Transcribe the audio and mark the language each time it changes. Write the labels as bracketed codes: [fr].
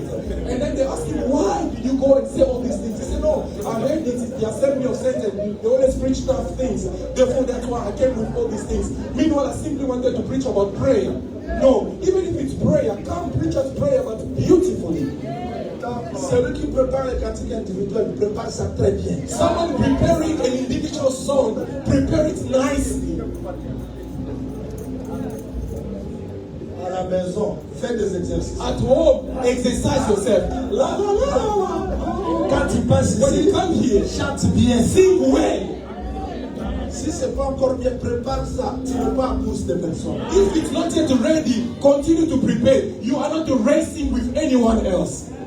[en] And then they asked him, why did you go and say all these things? He said, no, I heard it is the assembly of Satan. They always preach tough things. Therefore, that's why I came with all these things. Meanwhile, I simply wanted to preach about prayer. No, even if it's prayer, come preach as prayer, but beautifully. [fr] Celui qui prépare les cantiques individuelles prépare ça très bien. [en] Someone preparing an individual song, prepare it nicely. [fr] À la maison, fais des exercices. [en] At home, exercise yourself. La, la, la, la. [fr] Quand tu passes [en] When you [fr] ici, [en] come here, [fr] chante bien. [en] sing well. [fr] Si c'est pas encore bien, prépare ça. Tu n'es pas à pousse des personnes. [en] If it's not yet ready, continue to prepare. You are not racing with anyone else.